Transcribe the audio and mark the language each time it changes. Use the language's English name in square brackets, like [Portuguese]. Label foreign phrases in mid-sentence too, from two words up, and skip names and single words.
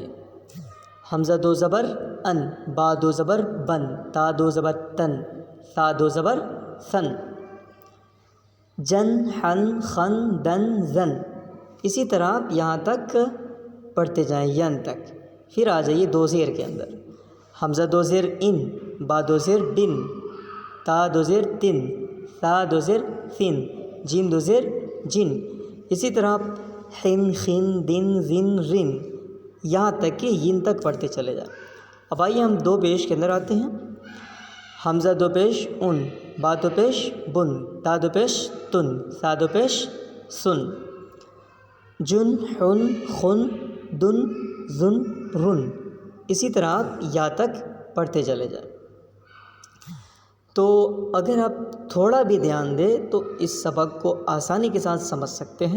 [Urdu] حمزہ دو زبر ان، با دو زبر بن، تا دو زبر تن، ثا دو زبر ثن، جن حن خن دن زن، اسی طرح آپ یہاں تک پڑھتے جائیں ین تک۔ پھر آ جائیے دو زیر کے اندر۔ حمزہ دو زیر ان، با دو زیر بن، تا دو زیر تن، ثا دو زیر ثن، جیم دو زیر جن، اسی طرح آپ حن خن دن زن رن، یہاں تک کہ ین تک پڑھتے چلے جائیں۔ اب آئیے ہم دو پیش کے اندر آتے ہیں۔ حمزہ دو پیش ان، با دو پیش بن، تا دو پیش تن، ثا دو پیش سن، جن حن خن دن زن رن، اسی طرح آپ یا تک پڑھتے چلے جائیں۔ تو اگر آپ تھوڑا بھی دھیان دیں تو اس سبق کو آسانی کے ساتھ سمجھ سکتے ہیں۔